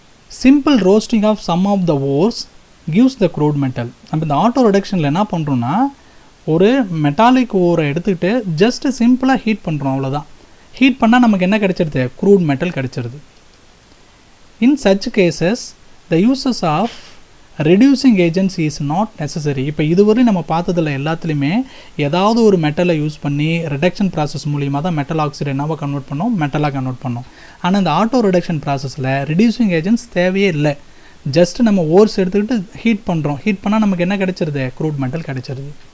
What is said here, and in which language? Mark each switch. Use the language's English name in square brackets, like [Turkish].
[English] Simple roasting of some of the ores gives the crude metal. [Tamil] அப்போ இந்த auto ரிடக்ஷனில் என்ன பண்ணுறோன்னா ஒரு மெட்டாலிக் ஓரை எடுத்துக்கிட்டு ஜஸ்ட் சிம்பிளாக ஹீட் பண்ணுறோம், அவ்வளோதான். ஹீட் பண்ணால் நமக்கு என்ன கிடைச்சிருது, க்ரூட் மெட்டல் கிடைச்சிருது. [English] In such cases, the uses of reducing agents is not necessary. [Tamil] இப்போ இதுவரை நம்ம பார்த்ததில் எல்லாத்துலேயுமே ஏதாவது ஒரு மெட்டலை யூஸ் பண்ணி ரிடக்ஷன் ப்ராசஸ் மூலியமாக தான் மெட்டல் ஆக்சைடு என்னவா கன்வெர்ட் பண்ணோம், மெட்டலாக கன்வெர்ட் பண்ணோம். ஆனால் இந்த ஆட்டோ ரிடக்ஷன் ப்ராசஸில் ரெடியூசிங் ஏஜென்ட்ஸ் தேவையே இல்லை. ஜஸ்ட் நம்ம ஓர்ஸ் எடுத்துக்கிட்டு ஹீட் பண்ணுறோம். ஹீட் பண்ணால் நமக்கு என்ன கிடைச்சிருது, க்ரூட் மெட்டல் கிடைச்சிருது.